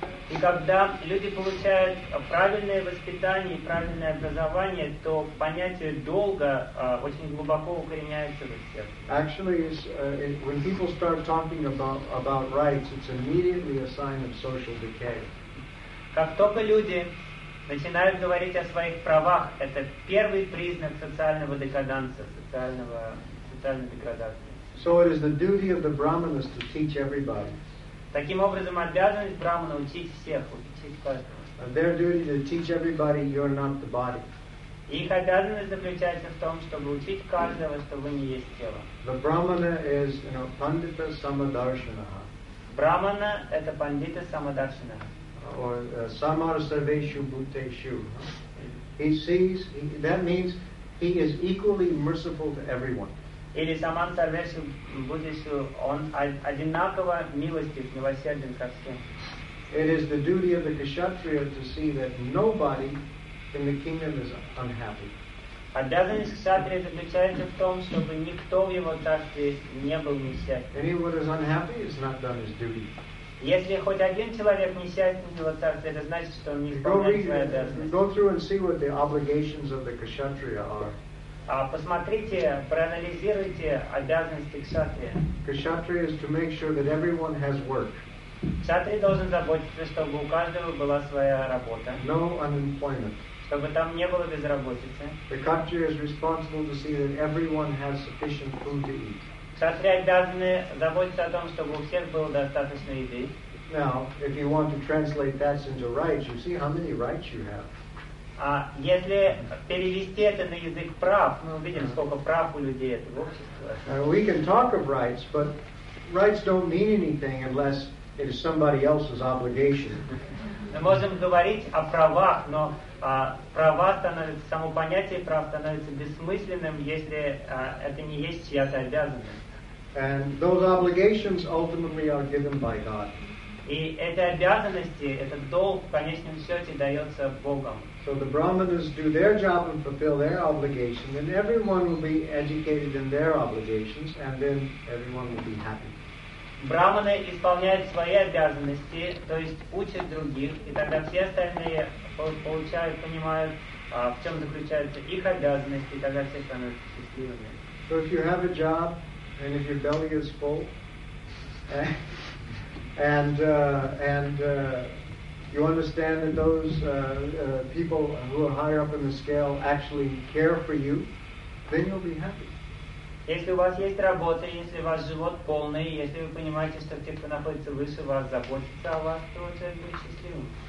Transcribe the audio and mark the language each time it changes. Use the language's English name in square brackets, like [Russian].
[Russian] И когда люди получают правильное воспитание и правильное образование, то понятие долга очень глубоко укореняется в их сердце. [English] Actually, when people start talking about rights, it's immediately a sign of social decay. [Russian] Как только люди начинают говорить о своих правах, это первый признак социального декаданса, социальной деградации. [English] So it is the duty of the brahmanas to teach everybody. [Russian] Таким образом, обязанность брахмана учить всех, учить каждого. [English] Their duty to teach everybody, you're not the body. [Russian] Их обязанность заключается в том, чтобы учить каждого, что вы не есть тело. [English] The brahmana is, you know, [Sanskrit] pandita samadarshanaha. [Russian] Брахмана — это пандита самадаршанаха. [Sanskrit] Or samar sarveshu bhuteshu. [English] He sees, that means he is equally merciful to everyone. [Russian] Или саман сарвешу буддешу, он одинаково милостив, милосерден ко всем. [English] It is the duty of the kshatriya to see that nobody in the kingdom is unhappy. [Russian] Обязанность кшатрия заключается в том, чтобы никто в его царстве не был несчастен. [English] Anyone is unhappy has not done his duty. [Russian] Если хоть один человек несчастен в его царстве, это значит, что он не исполняет свою обязанность. [English] Go through and see what the obligations of the kshatriya are. [Russian] Посмотрите, проанализируйте обязанности кшатрия. [English] Кшатрия is to make sure that everyone has work. [Russian] Кшатрия должен заботиться, чтобы у каждого была своя работа. [English] No unemployment. [Russian] Чтобы там не было безработицы. [English] The kshatriya is responsible to see that everyone has sufficient food to eat. [Russian] Кшатри обязаны заботиться о том, чтобы у всех было достаточно еды. [English] Now, if you want to translate that into rights, you see how many rights you have. [Russian] А если перевести это на язык прав, мы увидим, сколько прав у людей это в обществе. [English] We can talk of rights, but rights don't mean anything unless it is somebody else's obligation. [Russian] Мы можем говорить о правах, но права становятся, само понятие прав становится бессмысленным, если это не есть чья-то обязанность. [English] And those obligations ultimately are given by God. [Russian] И эти обязанности, этот долг в конечном счете дается Богом. [English] So the brahmanas do their job and fulfill their obligation, and everyone will be educated in their obligations, and then everyone will be happy. [Russian] Брахманы исполняют свои обязанности, то есть учат других, и тогда все остальные получают, понимают, в чем заключаются их обязанности, и тогда все становятся счастливыми. [English] So if you have a job, and if your belly is full, you understand that those people who are higher up in the scale actually care for you, then you'll be happy. [Russian] Если у вас есть работа, если ваш живот полный, если вы понимаете, что те, кто находится выше вас, заботятся о вас, то это будет счастливым.